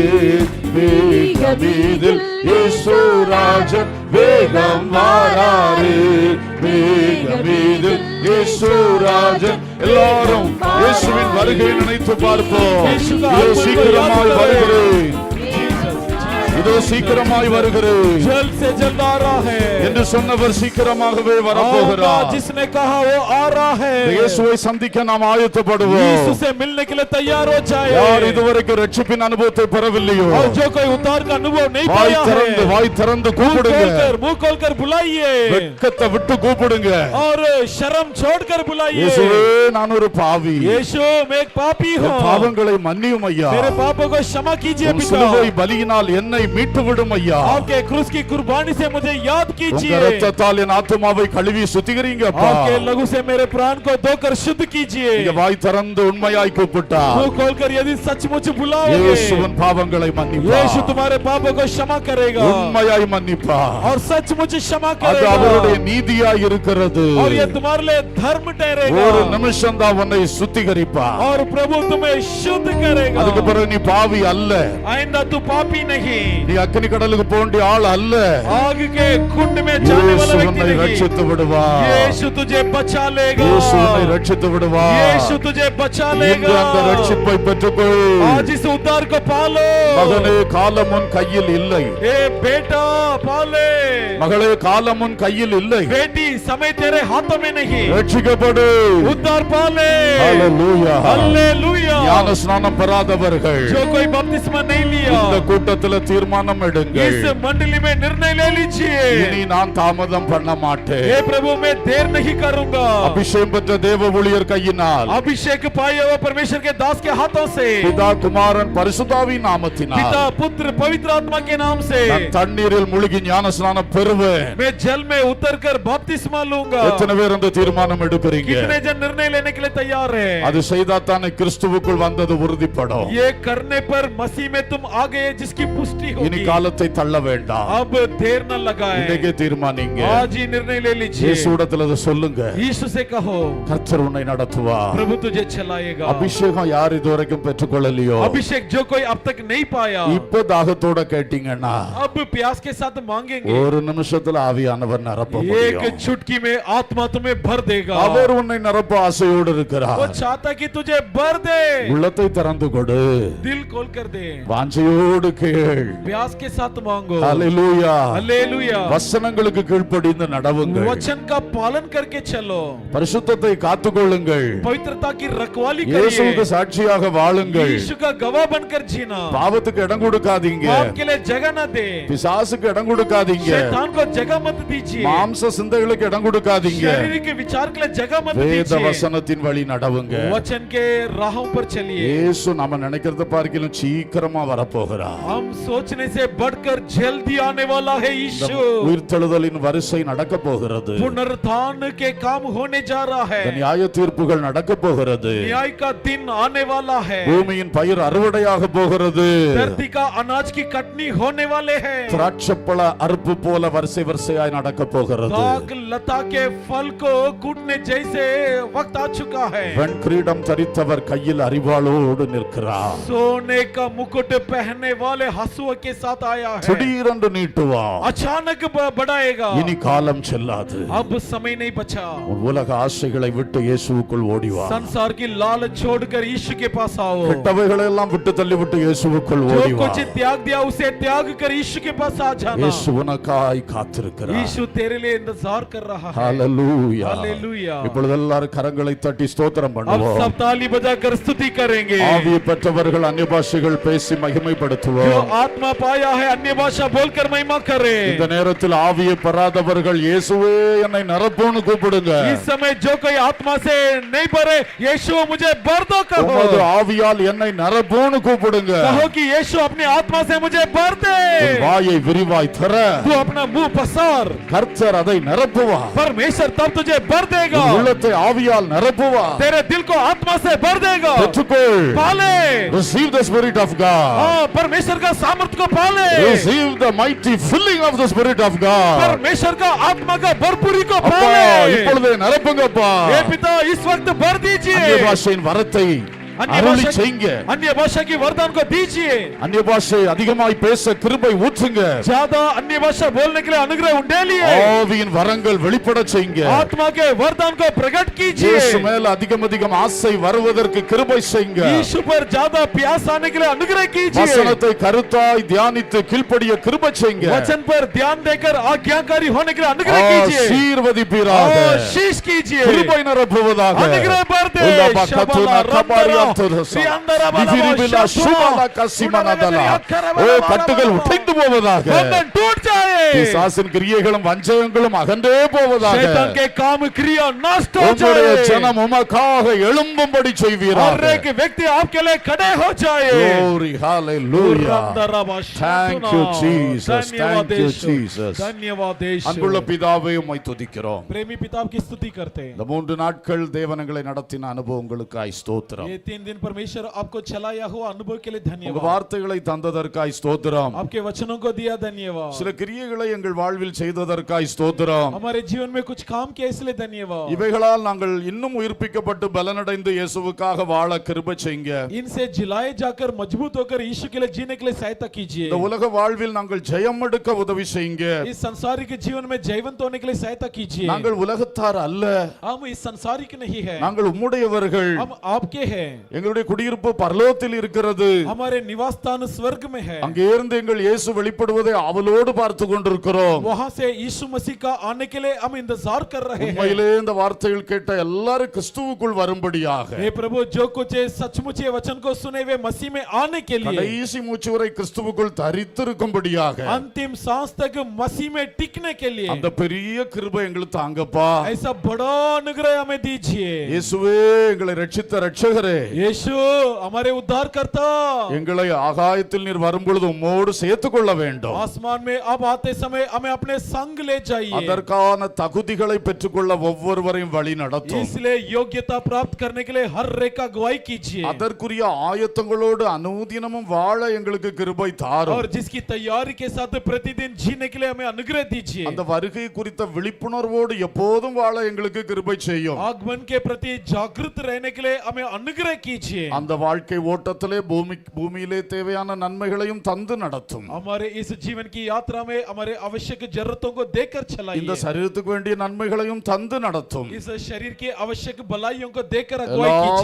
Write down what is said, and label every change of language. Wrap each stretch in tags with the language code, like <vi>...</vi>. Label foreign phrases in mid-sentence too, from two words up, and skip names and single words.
<ta>மேக மீது இயேசு ராஜன் வேகம் வாராரே. மேக மீது இயேசு ராஜன். எல்லாரும் இயேசுவின் வருகை நினைத்து பார்ப்போம். இதோ சீக்கிரமாய் வருகிறேன், இதோ சீக்கிரமாய் வருகிறேன்</ta> <hi>जल्द से जल्द आ रहा है</hi> <ta>என்று சொன்னவர் சீக்கிரமாகவே</ta> <hi>आऊंगा,</hi> <ta>வரப்போகிறார்.</ta> <hi>जिसने कहा वो आ रहा है.</hi> <ta>இயேசுவை சந்திக்க நாம் ஆயத்தப்படுவோம்.</ta> <hi>यीशु से मिलने के लिए तैयार हो जाए.</hi> <ta>யார் இதுவரைக்கும் ரட்சிப்பின் அனுபவத்தை பெறவில்லையோ</ta> <hi>और जो कोई उद्धार का अनुभव नहीं पाया है,</hi> <ta>வாய் திறந்து கூப்பிடுங்க.</ta> <hi>मुंह खोलकर बुलाइए</hi> <ta>வெட்கத்தை விட்டு கூப்பிடுங்க.</ta> <hi>और शर्म छोड़कर बुलाइए.</hi> <ta>இயேசுவே நான் ஒரு பாவி,</ta> <hi>यीशु मैं एक पापी हूँ,</hi> <ta>என் பாவங்களை மன்னியும் ஐயா.</ta> <hi>मेरे पापों को क्षमा कीजिए</hi> <ta>உம்</ta> <hi>पिता.</hi> <ta>சிலுவை பலியினால் என்னை மீட்டு விடும் ஐயா.</ta> <hi>आपके क्रूस की कुर्बानी से मुझे याद</hi> <ta>உங்க</ta> <hi>कीजिए.</hi> <ta>இரத்தத்தால் என் ஆத்துமாவை கழுவி சுத்திகரிங்க அப்பா.</ta> <hi>आपके लहू से मेरे प्राण को धोकर शुद्ध कीजिए.</hi> <ta>நீங்க வாய் திறந்து உண்மையாய் கூப்பிட்டா</ta> <hi>मुंह खोलकर यदि सचमुच बुलाओगे,</hi> <ta>இயேசுவின் பாவங்களை மன்னிப்பா.</ta> <hi>यीशु तुम्हारे पापों को क्षमा करेगा</hi> <ta>உண்மையாய் மன்னிப்பா.</ta> <hi>और सचमुच क्षमा</hi> <ta>அது</ta> <hi>करेगा.</hi> <ta>அவருடைய நீதியாய் இருக்கிறது.</ta> <hi>और ये तुम्हारे लिए धर्म ठहरेगा.</hi> <ta>ஒரு நிமிஷம் தான் உன்னை சுத்திகரிப்பா.</ta> <hi>और प्रभु तुम्हें शुद्ध करेगा.</hi> <ta>அதுக்கு பிறகு நீ பாவி அல்ல,</ta> <hi>आइंदा तू पापी नहीं,</hi> <ta>நீ அக்கினி கடலுக்கு போண்டிய ஆள் அல்ல.</ta> <hi>आग के कुंड में जाने वाला</hi> <ta>இயேசு</ta> <hi>व्यक्ति</hi> <ta>உன்னை</ta> <hi>नहीं.</hi> <ta>ரட்சித்து விடுவார்.</ta> <hi>यीशु तुझे बचा लेगा.</hi> <ta>இயேசு உன்னை ரட்சித்து விடுவார்.</ta> <hi>यीशु तुझे बचा</hi> <ta>இன்று</ta> <hi>लेगा.</hi> <ta>அந்த ரட்சிப்பை பெற்றுக்கொள்.</ta> <hi>आज इस उद्धार को पालो.</hi> <ta>மகனே காலம் உன் கையில் இல்லை.</ta> <hi>ए बेटा पाले.</hi> <ta>மகளே காலம் உன் கையில் இல்லை.</ta> <hi>बेटी समय तेरे हाथों में नहीं.</hi> <ta>ரட்சிக்கப்படு.</ta> <hi>उद्धार पाले.</hi> <ta>ஹalleluya.</ta> <hi>हालेलुया.</hi> <ta>ஞான ஸ்நானம் பெறாதவர்கள்</ta> <hi>जो कोई बपतिस्मा नहीं लिया,</hi> <ta>இந்த கூட்டத்தில் தீர்மானம் தீர்மானம் எடுங்கள்.</ta> <hi>इस मंडली में निर्णय ले लीजिए,</hi> <ta>இனி நான் தாமதம் பண்ண மாட்டேன்.</ta> <hi>हे प्रभु मैं देर नहीं करूंगा।</hi> <ta>அபிஷேகம் பெற்ற தேவ ஊழியர் கையினால்,</ta> <hi>अभिषेक पाए हुए परमेश्वर के दास के हाथों से,</hi> <ta>பிதா குமாரன் பரிசுத்தாவின் நாமத்தினால்</ta> <hi>पिता पुत्र पवित्र आत्मा के नाम से</hi> <ta>நான் தண்ணீரில் முழுகி ஞானஸ்நானம் பெறுவேன்.</ta> <hi>मैं जल में उतरकर बपतिस्मा लूंगा।</hi> <ta>எத்தனை பேர் அந்த தீர்மானம் எடுக்கிறீங்க?</ta> <hi>कितने जन निर्णय लेने के लिए तैयार है?</hi> <ta>அது செய்தாத்தானே கிறிஸ்துவுக்குள் வந்தது உறுதிப்படும்.</ta> <hi>ये करने पर मसीह में तुम आ गए जिसकी पुष्टि</hi> <ta>இனி</ta> <hi>होगी।</hi> <ta>காலத்தை தள்ள வேண்டாம்.</ta> <hi>अब देर न लगाए,</hi> <ta>இன்னைக்கே தீர்மானிங்க.</ta> <hi>आज ही निर्णय ले लीजिए।</hi> <ta>இயேசுவிடத்தில் அதை சொல்லுங்க.</ta> <hi>यीशु से कहो</hi> <ta>கர்த்தர் உன்னை நடத்துவார்.</ta> <hi>प्रभु तुझे चलाएगा।</hi> <ta>அபிஷேகம் யார் இதுவரைக்கும் பெற்றுக்கொள்ளலையோ,</ta> <hi>अभिषेक जो कोई अब तक नहीं पाया,</hi> <ta>இப்ப தாகத்தோட கேட்டீங்கன்னா</ta> <hi>अब प्यास के साथ मांगेंगे,</hi> <ta>ஒரு நிமிஷத்துல ஆவியானவர் நிரப்ப</ta> <hi>एक</hi> <ta>முடியும்.</ta> <hi>चुटकी में आत्मा तुम्हें भर देगा।</hi> <ta>அவர் உன்னை நிரப்ப ஆசையோடு</ta> <hi>वो</hi> <ta>இருக்கிறார்.</ta> <hi>चाहता कि तुझे भर दे।</hi> <ta>உள்ளத்தை திறந்து கொடு.</ta> <hi>दिल खोल कर दे,</hi> <ta>வாஞ்சையோடு கேள்.</ta> <hi>प्यास के साथ मांगो।</hi> <ta>ஹல்லேலூயா.</ta> <hi>हालेलुया।</hi> <ta>வசனங்களுக்கு கீழ்ப்படிந்து நடவுங்கள்.</ta> <hi>वचन का पालन करके चलो,</hi> <ta>பரிசுத்தத்தை காத்துக்கொள்ளுங்கள்.</ta> <hi>पवित्रता की रखवाली</hi> <ta>இயேசுவுக்கு</ta> <hi>करिए,</hi> <ta>சாட்சியாக வாழுங்கள்.</ta> <hi>यीशु का गवाह बनकर जीना।</hi> <ta>பாவத்துக்கு இடம் கொடுக்காதீங்க.</ta> <hi>पाप के लिए जगह न दे,</hi> <ta>பிசாசுக்கு இடம் கொடுக்காதீங்க.</ta> <hi>शैतान को जगह मत दीजिए,</hi> <ta>மாம்ச சிந்தைகளுக்கு இடம் கொடுக்காதீங்க.</ta> <hi>शरीर के विचार के लिए जगह मत</hi> <ta>வேத</ta> <hi>दीजिए।</hi> <ta>வசனத்தின் வழி நடவுங்க.</ta> <hi>वचन के राहों पर चलिए।</hi> <ta>இயேசு நம்ம நினைக்கிறத பார்க்கிலும் சீக்கிரமா வரப்போகிறார்.</ta> <hi>हम सोचने से बढ़कर जल्दी आने वाला है यीशु।</hi> <ta>உயிர்த்தெழுதலின் வரிசை நடக்க போகிறது.</ta> <hi>पुनरुत्थान के काम होने जा रहा है,</hi> <ta>இந்த நியாய தீர்ப்புகள் நடக்க போகிறது.</ta> <hi>न्याय का दिन आने वाला है,</hi> <ta>பூமியின் பயிர் அறுவடையாக போகிறது.</ta> <hi>धरती का अनाज की कटनी होने वाले हैं,</hi> <ta>திராட்சைப்பழ அறுப்பு போல வரிசை வரிசையாய் நடக்க போகிறது.</ta> <hi>दाग लता के फल को कूटने जैसे वक्त आ चुका है।</hi> <ta>வெண்கிரீடம் தரித்தவர் கையில் அறிவாளோடு நிற்கிறார்.</ta> <hi>सोने का मुकुट पहनने वाले हंसुआ के साथ आया है,</hi> <ta>திடீரென்று நீட்டுவார்.</ta> <hi>अचानक बढ़ाएगा।</hi> <ta>இனி காலம் செல்லாது.</ta> <hi>अब समय नहीं बचा,</hi> <ta>உன் உலக ஆசைகளை விட்டு இயேசுவுக்குள் ஓடிவா.</ta> <hi>संसार की लालच छोड़कर यीशु के पास आओ।</hi> <ta>கெட்டவைகளை எல்லாம் விட்டு தள்ளிவிட்டு இயேசுவுக்குள்</ta> <hi>जो</hi> <ta>ஓடிவா.</ta> <hi>कुछ त्याग दिया उसे त्याग कर यीशु के पास आ जाना।</hi> <ta>இயேசு உனக்காய் காத்திருக்கிறார்.</ta> <hi>यीशु तेरे लिए इंतजार कर रहा है।</hi> <ta>ஹalleluya.</ta> <hi>हालेलुया।</hi> <ta>இப்பொழுது எல்லாரும் கரங்களை தட்டி ஸ்தோத்திரம்</ta> <hi>अब</hi> <ta>பண்ணுவோம்.</ta> <hi>सब ताली बजाकर स्तुति करेंगे।</hi> <ta>ஆவியை பெற்றவர்கள் அந்நிய பாஷைகள் பேசி</ta> <hi>जो</hi> <ta>மகிமைப்படுத்துவோம்.</ta> <hi>आत्मा पाया है अन्य भाषा बोलकर महिमा करे।</hi> <ta>இந்த நேரத்தில் ஆவியை பெறாதவர்கள் இயேசுவே என்னை நிரப்புன்னு கூப்பிடுங்க.</ta> <hi>इस समय जो कोई आत्मा से नहीं भरे, यीशु मुझे भर दो कहो।</hi> <ta>உமது ஆவியால் என்னை நிரப்புன்னு கூப்பிடுங்க.</ta> <hi>कहो कि यीशु अपनी आत्मा से मुझे भर दे।</hi> <ta>உன் வாயை விரிவாய் திற.</ta> <hi>तू अपना मुंह पसार,</hi> <ta>கர்த்தர் அதை நிரப்புவார்.</ta> <hi>परमेश्वर तब तुझे भर देगा।</hi> <ta>உன் உள்ளத்தை ஆவியால் நிரப்புவார்.</ta> <hi>तेरे दिल को आत्मा से भर देगा।</hi> <ta>பெற்றுக்கொள்.</ta> <hi>पाले,</hi> <en>Receive the Spirit of God.</en> <hi>हाँ परमेश्वर का सामर्थ को पाले।</hi> <en>Receive the mighty filling of the Spirit of God.</en> <hi>परमेश्वर का आत्मा का भरपूरी को</hi> <ta>அப்பா</ta> <hi>पाले।</hi> <ta>இப்பொழுது நிரப்புங்கப்பா.</ta> <hi>हे पिता इस वक्त भर</hi> <ta>அந்நிய</ta> <hi>दीजिए।</hi> <ta>பாஷையின் வரத்தை</ta> <hi>अन्य</hi> <ta>அருளி</ta> <hi>भाषा</hi> <ta>செய்யுங்க.</ta> <hi>अन्य भाषा की वरदान को दीजिए।</hi> <ta>அந்நிய பாஷை அதிகமாய் பேச கிருபை ஊற்றுங்க.</ta> <hi>ज्यादा अन्य भाषा बोलने के लिए अनुग्रह उंडेलिए।</hi> <ta>ஆவியின் வரங்கள் வெளிப்பட செய்யுங்க.</ta> <hi>आत्मा के वरदान को प्रकट कीजिए।</hi> <ta>இயேசு மேல அதிகம் ஆசை வருவதற்கு கிருபை செய்யுங்க.</ta> <hi>यीशु पर ज्यादा प्यास आने के लिए अनुग्रह कीजिए।</hi> <ta>வசனத்தை கருத்தாய் தியானித்து கீழ்ப்படிய கிருபை செய்யுங்க.</ta> <hi>वचन पर ध्यान देकर आज्ञाकारी होने के लिए अनुग्रह कीजिए।</hi> <ta>ஆசீர்வதிப்பீராக.</ta> <hi>शीश कीजिए।</hi> <ta>கிருபை நிரப்புவதாக.</ta> <hi>अनुग्रह भर दे। உலப கத்துனா கபாரியா துரசா. रियांदरा बाला விதிரிபிலா சுமலா கசிமனதலா.</hi> <ta>ஓ கட்டுகள் உடைந்து போவதாக.</ta> <hi>बंधन टूट जाए।</hi> <ta>பிசாசின் கிரியைகளும் வஞ்சகங்களும் அகன்றே போவதாக.</ta> <hi>शैतान के काम क्रिया नष्ट हो</hi> <ta>உம்முடைய</ta> <hi>जाए।</hi> <ta>ஜனம் உமக்காக எழும்பும்படி</ta> <hi>हर</hi> <ta>செய்வீராக.</ta> <hi>एक व्यक्ति आपके लिए खड़े हो जाए।</hi> <en>Glory, hallelujah. Thank you, Jesus. Thank you, Jesus.</en> <hi>धन्यवाद</hi> <ta>அன்புள்ள பிதாவே உம்மை துதிக்கிறோம்.</ta> <hi>प्रेमी पिता की स्तुति करते हैं।</hi> <ta>இந்த 3 நாட்கள் தேவனங்களை நடத்தின அனுபவங்களுக்காய் ஸ்தோத்திரம்.</ta> <hi>ये 3 दिन परमेश्वर आपको चलाया हुआ अनुभव के लिए</hi> <ta>உங்க</ta> <hi>धन्यवाद।</hi> <ta>வார்த்தைகளை தந்ததற்காய் ஸ்தோத்திரம்.</ta> <hi>आपके वचनों को दिया धन्यवाद।</hi> <ta>சில கிரியைகளை எங்கள் வாழ்வில் செய்ததற்காய் ஸ்தோத்திரம்.</ta> <hi>हमारे जीवन में कुछ काम किया इसलिए धन्यवाद।</hi> <ta>இவைகளால் நாங்கள் இன்னும் உயிர்ப்பிக்கப்பட்டு பலனடைந்து இயேசுவுக்காக வாழ கிருபை செய்யுங்க.</ta> <hi>इनसे जिलाए जाकर मजबूत होकर यीशु के लिए जीने के लिए सहायता कीजिए।</hi> <ta>இந்த உலக வாழ்வில் நாங்கள் ஜெயம் எடுக்க உதவி செய்யுங்க.</ta> <hi>इस संसारिक जीवन में जयवंत होने के लिए सहायता कीजिए।</hi> <ta>நாங்கள் உலகத்தார் அல்ல.</ta> <hi>हम इस संसारिक नहीं है,</hi> <ta>நாங்கள் உம்முடையவர்கள்,</ta> <hi>हम आपके हैं,</hi> <ta>எங்களுடைய குடியிருப்பு பரலோகத்தில் இருக்கிறது,</ta> <hi>हमारे निवास स्थान स्वर्ग में है,</hi> <ta>அங்கே இருந்து எங்கள் இயேசு வெளிப்படுவதை அவளோடு பார்த்து கொண்டிருக்கிறோம்.</ta> <hi>वहां से यीशु मसीह का आने के लिए हम इंतजार कर रहे हैं।</hi> <ta>உண்மையிலே இந்த வார்த்தைகள் கேட்ட எல்லாரும் கிறிஸ்துவுக்குள் வரும்படியாக,</ta> <hi>हे प्रभु, जो कुछ ये सचमुच ये वचन को सुने वे मसीह में आने के लिए,</hi> <ta>கடைசி மூச்சு வரை கிறிஸ்துவுக்குள் தரித்திருக்கும்படியாக,</ta> <hi>अंतिम सांस तक मसीह में टिकने के लिए</hi> <ta>அந்த பெரிய கிருபை எங்களுக்கு தாங்கப்பா.</ta> <hi>ऐसा बड़ा अनुग्रह हमें दीजिए।</hi> <ta>இயேசுவே, எங்களை ரட்சித்த ரட்சகரே,</ta> <hi>यीशु हमारे उद्धार करता,</hi> <ta>எங்களை ஆகாயத்தில் நீர் வரும்பொழுது உம்மோடு சேர்த்துக் கொள்ள வேண்டும்.</ta> <hi>आसमान में अब आते समय हमें अपने संग ले जाइए,</hi> <ta>அதற்கான தகுதிகளை பெற்றுக்கொள்ள ஒவ்வொருவரையும் வழி நடத்தும்.</ta> <hi>इसलिए योग्यता प्राप्त करने के लिए हर रेखा अगुवाई कीजिए,</hi> <ta>அதற்குரிய ஆயத்தங்களோடு அனுதினமும் வாழ எங்களுக்கு கிருபை தாரும்.</ta> <hi>और जिसकी तैयारी के साथ प्रतिदिन जीने के लिए हमें अनुग्रह दीजिए,</hi> <ta>அந்த வருகை குறித்த விழிப்புணர்வோடு எப்போதும் வாழ எங்களுக்கு கிருபை செய்யும்.</ta> <hi>आगमन के प्रति जागृत रहने के लिए हमें अनुग्रह कीजिए,</hi> <ta>அந்த வாழ்க்கை ஓட்டத்திலே பூமியிலே தேவையான நன்மைகளையும் தந்து நடத்தும்.</ta> <hi>हमारे इस जीवन की यात्रा में हमारे आवश्यक जरूरतों को देकर</hi> <ta>இந்த</ta> <hi>चलाइए,</hi> <ta>சரீரத்துக்கு வேண்டிய நன்மைகளையும் தந்து நடத்தும்.</ta> <hi>इस शरीर की आवश्यक भलाइयों को देकर अगुवाई कीजिए,</hi>